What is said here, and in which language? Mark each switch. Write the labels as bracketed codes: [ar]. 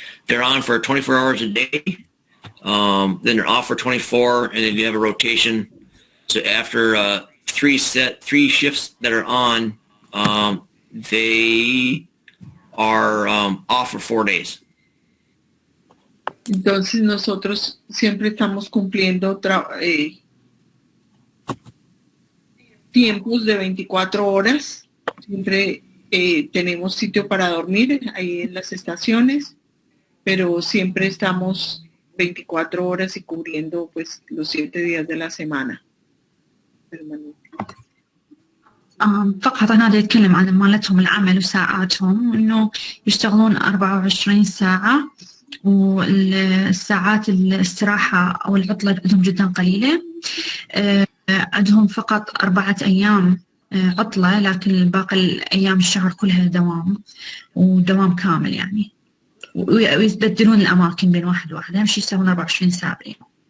[en] They're on for 24 hours a day, then they're off for 24, and then you have a rotation. So after 3 shifts that are on, they are off for 4 days. [es] Entonces nosotros siempre estamos cumpliendo tiempos de 24 horas. Siempre tenemos sitio para dormir ahí en las estaciones, pero siempre estamos 24 horas y cubriendo pues los 7 días de la semana. [ar] فقط أنا دا أتكلم عن مالتهم العمل وساعاتهم إنه يشتغلون 24 ساعة والساعات الاستراحة أو العطلة عندهم جدا قليلة. عندهم فقط 4 أيام عطلة لكن باقي الأيام الشهر كلها دوام ودوام كامل يعني ويتبدلون الأماكن بين واحد واحد أهم شيء يسوون 24 ساعة باليوم.